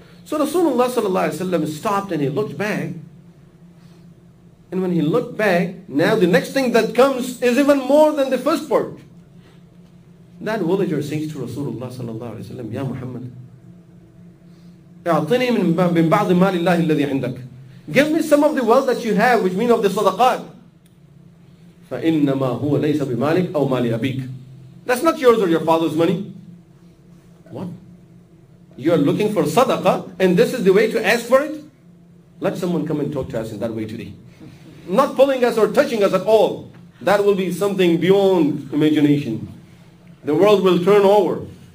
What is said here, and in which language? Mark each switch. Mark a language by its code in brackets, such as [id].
[en] So Rasulullah sallallahu alaihi wasallam stopped and he looked back. And when he looked back, now the next thing that comes is even more than the first part. That villager says to Rasulullah sallallahu alaihi wasallam, Ya Muhammad, [ar] أعطني من بعض مال الله الذي عندك. [en] Give me some of the wealth that you have, which means of the sadaqat. [ar] فإنما هو ليس بمالك أو مال أبيك. [en] That's not yours or your father's money. What? You are looking for sadaqah, and this is the way to ask for it? Let someone come and talk to us in that way today. Not pulling us or touching us at all. That will be something beyond imagination. The world will turn over.